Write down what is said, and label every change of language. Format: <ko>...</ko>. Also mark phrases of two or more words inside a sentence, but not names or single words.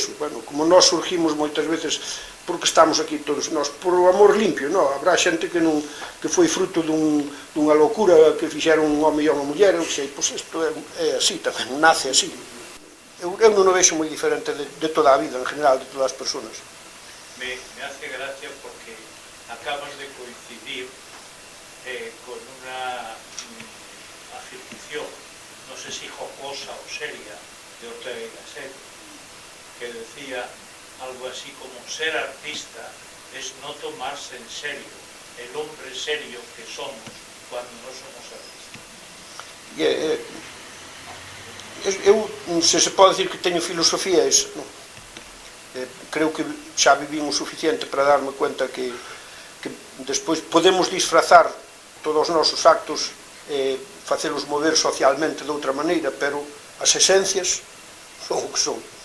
<gl>Bueno, como nós surgimos moitas veces porque estamos aquí todos nós, por o amor limpio, non? Habrá xente que non que foi fruto dunha locura que fixeron un home e unha muller, eu sei, pois isto é así tamén, nace así. Eu non o vexo moi diferente de toda a vida, en general, de todas as persoas.</gl> <es>Me hace gracia porque acabas de coincidir con una afirmación, no sé si jocosa o seria, de Ortega y Gasset, que decía algo así como ser artista es no tomarse en serio el hombre serio que somos cuando no somos artistas.</es> <gl>Eu, se pode decir que teño filosofía, non? Creo que xa viví o suficiente para darme cuenta que despois podemos disfrazar todos os nosos actos, facelos mover socialmente de outra maneira, pero as esencias son o que son.</gl>